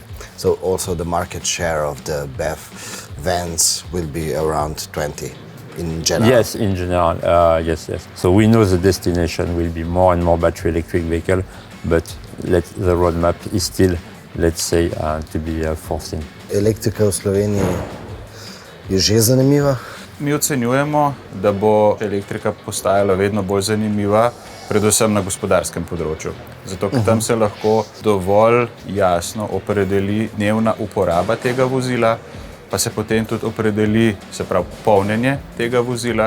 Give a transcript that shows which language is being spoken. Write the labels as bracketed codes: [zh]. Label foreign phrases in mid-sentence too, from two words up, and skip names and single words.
[en] So also the market share of the BEV vans will be around 20 in general? Yes, in general, yes. So we know the destination will be more and more battery electric vehicle, but the roadmap is still, let's say, to be foreseen. [sl] Elektrika v Sloveniji je že zanimiva? Mi ocenjujemo, da bo elektrika postajala vedno bolj zanimiva, predvsem na gospodarskem področju. Zato, ker tam se lahko dovolj jasno opredeli dnevna uporaba tega vozila, pa se potem tudi opredeli, se pravi, polnjenje tega vozila.